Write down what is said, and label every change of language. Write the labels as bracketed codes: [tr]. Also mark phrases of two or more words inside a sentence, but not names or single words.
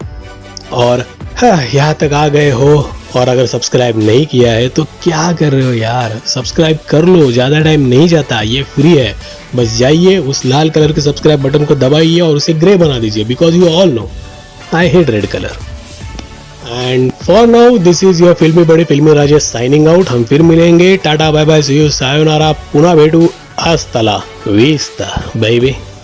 [hi] और हाँ, यहाँ तक आ गए हो और अगर सब्सक्राइब नहीं किया है तो क्या कर रहे हो यार, सब्सक्राइब कर लो, ज़्यादा टाइम नहीं जाता, ये फ्री है। बस जाइए उस लाल कलर के [en] subscribe button [hi] को दबाइए और उसे ग्रे बना दीजिए, [en] because you all know I hate red colour. and for now this is your filmy bade filmy Rajesh signing out. [hi] हम फिर मिलेंगे, [en] tata bye bye see you [hi] सायोनारा, [mr] पुनः भेटू, [es] hasta la vista baby.